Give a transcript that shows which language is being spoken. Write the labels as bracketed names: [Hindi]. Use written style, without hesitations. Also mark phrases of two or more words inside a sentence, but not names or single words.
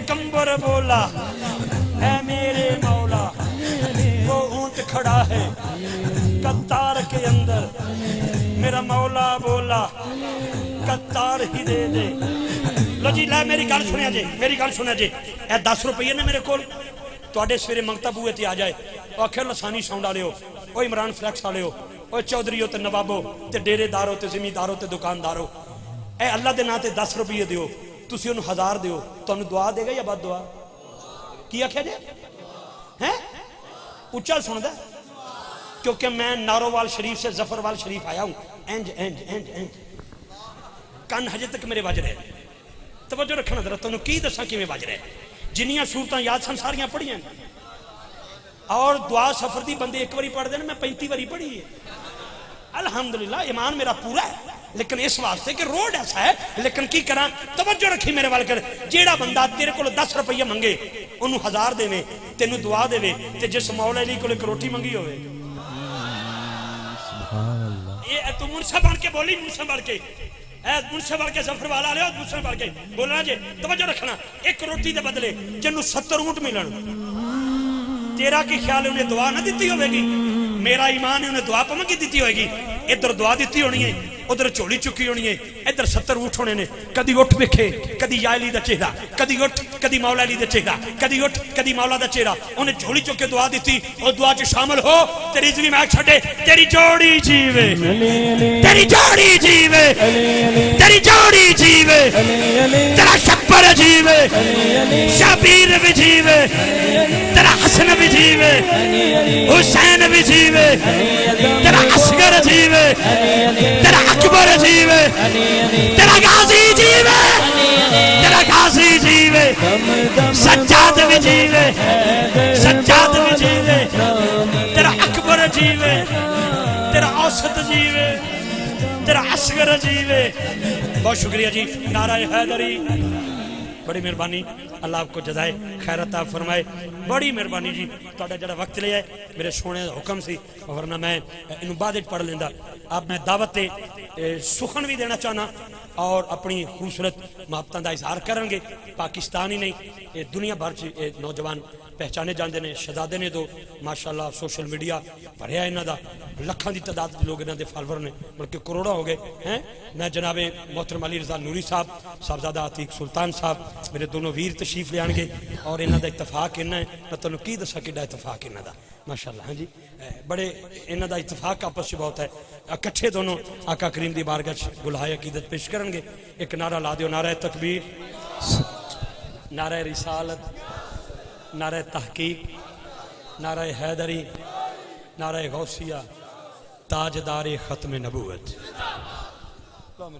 [Punjabi] کمبر بولا اے میرے مولا [Urdu] وہ اونٹ کھڑا ہے قطار کے اندر [Punjabi] میرا مولا بولا قطار ہی دے دے لو جی لے میری گل سنیا جی میری گل سنیا جی اے 10 روپیے نے میرے کول تواڈے سویرے منگتا بوئے تے آ جائے او آکھے لسانی ساؤنڈ والے ہو او عمران فلیکس والے ہو او چودھری تے نوابو تے ڈیرے دارو تے زمیندارو تے دکاندارو اے اللہ دے نام تے 10 روپیے دیو تسی اونوں 1000 دیو تانوں دعا دے گا یا بد دعا کی آکھیا جی ہیں اونچا سندا کیونکہ [Urdu] میں نارووال شریف سے ظفروال شریف آیا ہوں [Punjabi] اینج اینج اینج اینج کان ہجے تک میرے بج رہے توجہ رکھنا ذرا تانوں کی دساں کیویں بج رہے جنیاں صورتاں یاد سن ساریاں پڑھیاں اور دعا سفر دی بندے ایک باری پڑھ دے نا میں 35 باری پڑھی ہے الحمدللہ ایمان میرا پورا ہے لیکن اس واسطے کہ روڈ ایسا ہے. لیکن کی کرا توجہ رکھی میرے وال کر. جیڑا بندہ تیرے کو 10 روپیہ منگے انہوں 1000 دے تینوں دعا دے تے جس مولا علی کو ایک روٹی منگی ہوئے یہ تو منصف بن کے بولی منصف بن کے منصف بن کے ظفر والا لے منصف بن کے بولنا جی توجہ رکھنا. ایک روٹی دے بدلے جنوں 70 اونٹ ملن تیرا کی خیال ہے انہیں دعا نہ دیتی ہوئے گی؟ میرا ایمان ہے انہیں دعا پہ منگی دیتی ہوئے گی. ادھر دعا دیتی ہونی ہے ادھر چولی چکی ہونی ہے ادھر 70 اونٹ ہونے نے. کدی اٹھ ویکھے کدی یا علی دا چہرہ کدی اٹھ کدی مولا علی دا چہرہ کدی اٹھ کدی مولا دا چہرہ. انہیں جھولی چک کے دعا دیتی اور دعا چ شامل ہو تیری زندگی میں چھڈے تیری جوڑی جیوے تیری جوڑی جیوے تیری جوڑی جیوے تیرا شبر جیوے شبیر بھی جیوے تیرا حسن بھی جیوے حسین بھی جیوے تیرا اصغر جیوے تیرا اکبر جیوے تیرا غازی جیوے تیرا غازی جیوے سجاد بھی جیوے سجاد بھی جیوے تیرا اکبر جیوے تیرا اوسط جیوے تیرا اصغر جیوے. بہت شکریہ جی. نعرہ حیدری بڑی مہربانی. [Urdu] اللہ آپ کو جزائے خیر عطا فرمائے. [Punjabi] بڑی مہربانی جی. تہاڈا جڑا وقت لیا ہے میرے سونے دا حکم سی ورنہ میں انہوں بعد پڑھ لیندا. اب میں دعوت سخن بھی دینا چاہنا اور اپنی خوبصورت محبتاں دا اظہار کرن گے. پاکستان ہی نہیں دنیا بھر چ نوجوان پہچانے جاندے نے. شہزادے نے تو ماشاءاللہ [English] social media [Punjabi] بھریا انہاں دا لکھاں دی تعداد لوگ انہاں دے فالوور نے بلکہ کروڑا ہو گئے ہیں. میں جناب محترم علی رضا نوری صاحب صاحبزادہ عتیق سلطان صاحب میرے دونوں ویر تشریف لے آن گے اور انہاں دا اتفاق انہاں ہے. میں تانوں کی دساں کیڑا اتفاق انہاں دا ماشاءاللہ. ہاں جی بڑے انہاں دا اتفاق آپس وچ بہت ہے. اکٹھے دونوں آقا کریم دی بارگاہ وچ گلہائے عقیدت پیش کرن گے. ایک نعرہ لا دیو نعرہ تکبیر نعرہ رسالت نعرہ تحقیق نعرہ حیدری نعرہ غوثیہ تاجدار ختم نبوت.